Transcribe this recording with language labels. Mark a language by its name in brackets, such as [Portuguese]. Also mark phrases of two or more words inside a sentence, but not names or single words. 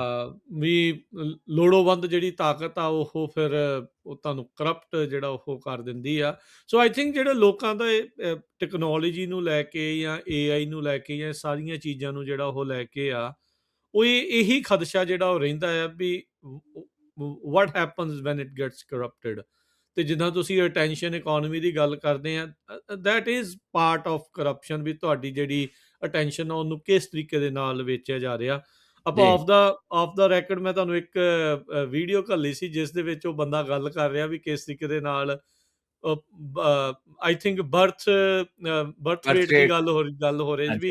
[Punjabi] ਵੀ ਲੋੜੋਵੰਦ ਜਿਹੜੀ ਤਾਕਤ ਆ ਉਹ ਫਿਰ ਉਹ ਤੁਹਾਨੂੰ ਕਰਪਟ ਜਿਹੜਾ ਉਹ ਕਰ ਦਿੰਦੀ ਆ [English] so I think [Punjabi] ਜਿਹੜੇ ਲੋਕਾਂ ਦਾ ਟੈਕਨੋਲੋਜੀ ਨੂੰ ਲੈ ਕੇ ਜਾਂ ਏਆਈ ਨੂੰ ਲੈ ਕੇ ਜਾਂ ਸਾਰੀਆਂ ਚੀਜ਼ਾਂ ਨੂੰ ਜਿਹੜਾ ਉਹ ਲੈ ਕੇ ਆ ਉਹ ਇਹੀ ਖਦਸ਼ਾ ਜਿਹੜਾ ਉਹ ਰਹਿੰਦਾ ਆ ਵੀ [English] what happens when it gets corrupted [Punjabi] ਤੇ ਜਿੱਦਾਂ ਤੁਸੀਂ [English] attention economy [Punjabi] ਦੀ ਗੱਲ ਕਰਦੇ ਆ [English] that is part of corruption [Punjabi] ਵੀ ਤੁਹਾਡੀ ਜਿਹੜੀ ਅਟੈਂਸ਼ਨ ਆ ਉਹਨੂੰ ਕਿਸ ਤਰੀਕੇ ਦੇ ਨਾਲ ਵੇਚਿਆ ਜਾ ਰਿਹਾ ਆਪਾਂ ਜੀ, [English] off the record [Punjabi] ਮੈਂ ਤੁਹਾਨੂੰ ਇੱਕ ਵੀਡੀਓ ਘੱਲੀ ਸੀ ਜਿਸ ਦੇ ਵਿੱਚ ਉਹ ਬੰਦਾ ਗੱਲ ਕਰ ਰਿਹਾ ਵੀ ਕਿਸ ਤਰੀਕੇ ਦੇ ਨਾਲ [English] I think birth [Punjabi] ਬਰਥ ਰੇਟ ਦੀ ਰੇਟ ਗੱਲ ਹੋ ਰਹੀ ਸੀ,